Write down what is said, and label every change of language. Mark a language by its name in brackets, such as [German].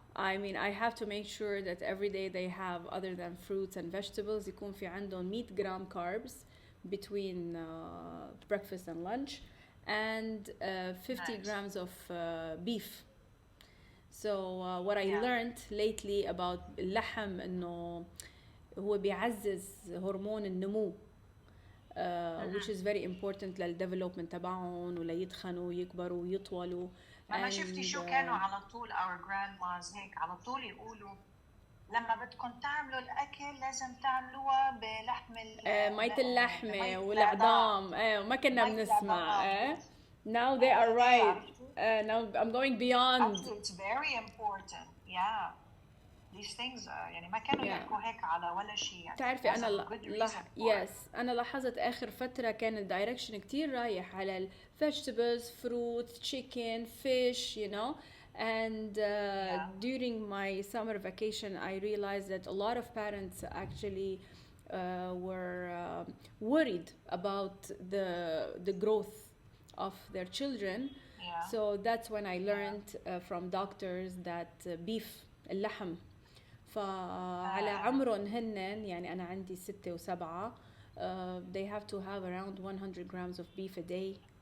[English] I mean, I have to make sure that every day they have, other than fruits and vegetables, [Arabic] يكون في عندهم [English] 100 gram carbs between breakfast and lunch, and 50 grams of beef. So what I learned lately about [Arabic] اللحم إنه هو بيعزز هرمون النمو, [English] which is very important للdevelopment [Arabic] تبعهم وليتخنوا ويكبروا ويطولوا. ما شفتي شو كانوا على طول [English] our grandmas [Arabic] هيك على طول يقولوا لما بدكم تعملوا الأكل لازم تعملوها بلحم مية اللحمة والعظام. ما كنا بنسمع. [English] Now they are right. Now I'm going beyond. It's very important. Yeah. [Arabic] these things يعني ما كانوا يحكوا هيك على ولا شيء يعني. تعرفي أنا [English] yes [Arabic] أنا لاحظت آخر فترة كان الدايركشن كتير رايح على ال [English] vegetables, fruits, chicken, fish, you know. And during my summer vacation, I realized that a lot of parents actually were worried about the growth of their children. So that's when I learned from doctors that beef, اللحم، [Arabic] فعلى عمرهم هنن يعني أنا عندي [English] 6 و7 they have to have around 100 grams of beef a day.